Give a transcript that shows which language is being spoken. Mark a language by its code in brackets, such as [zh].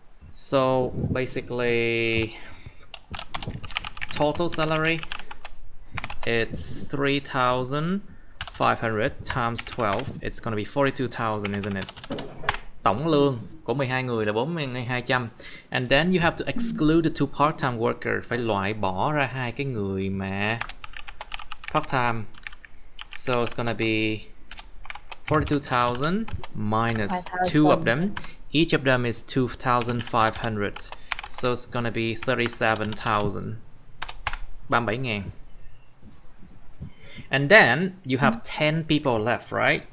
[en] So basically, total salary, it's 3,500 times 12. It's gonna be 42,000, isn't it? [vi] Tổng lương của 12 người là 4200. [en] And then you have to exclude the two part-time workers. [vi] Phải loại bỏ ra hai cái người mà part-time. [en] So it's gonna be 42,000 minus 2 of them. Each of them is 2,500. So it's gonna be 37,000. 37.000. And then you have 10 people left, right?